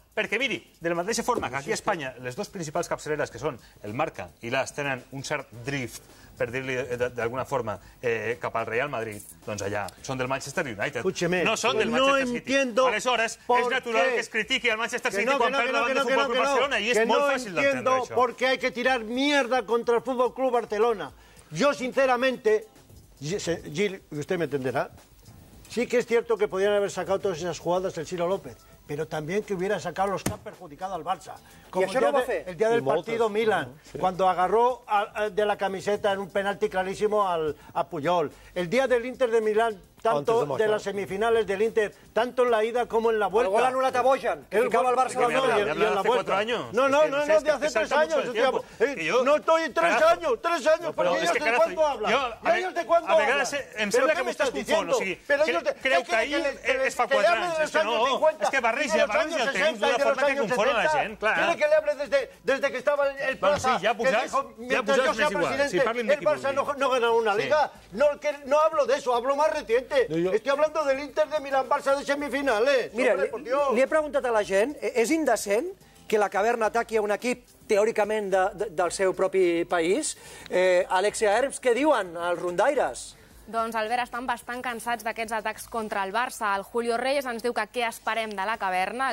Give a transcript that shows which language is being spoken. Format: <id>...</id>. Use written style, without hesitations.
<ca>Perquè, miri, de la mateixa forma que aquí a Espanya les dues principals capçaleres, que són el Marca i l'AS, tenen un cert drift, per dir-li d'alguna forma, cap al Real Madrid, doncs allà són del Manchester United. No són del Manchester City. Aleshores, és natural que es critiqui al Manchester City quan perd davant del Fútbol Club Barcelona, i és molt fàcil d'entendre això.</ca> <es>Porque hay que tirar mierda contra el Fútbol Club Barcelona. Yo, sinceramente, Gil, usted me entenderá, sí que es cierto que podían haber sacado todas esas jugadas el Ciro López, pero también que hubiera sacado los que han perjudicado al Barça. Como el día del partido Milan, cuando agarró de la camiseta en un penalti clarísimo a Puyol. El día del Inter de Milán, tanto de las semifinales del Inter, tanto en la ida como en la vuelta.</es> <ca>El gol anulat a Bojan, que ficaba el Barça</ca> <es>en la vuelta. No, de hace 3 años. No estoy 3 años, porque ellos de cuándo hablan. Ellos de cuándo hablan.</es> <ca>A vegades em sembla que vostès confonen, o sigui, creu que ahir és fa 4 anys, és que no, és que barreja el temps d'una forma que confon la gent, clar.</ca> <es>¿Quiere que le hable desde que estaba el Plaza?</es> <ca>Sí, ja posats més igual, si parlin de qui</ca> <es>el Barça no gana una liga. No hablo de eso, hablo más reciente. Estoy hablando del Inter de Milán-Barça de semifinales.</es> <ca>Mira, li he preguntat a la gent, és indecent que la Caverna ataqui a un equip teòricament del seu propi país? Alexia Herms, què diuen els rondaires? Doncs, Albert, estan bastant cansats d'aquests atacs contra el Barça. El Julio Reyes ens diu que què esperem de la Caverna.</ca>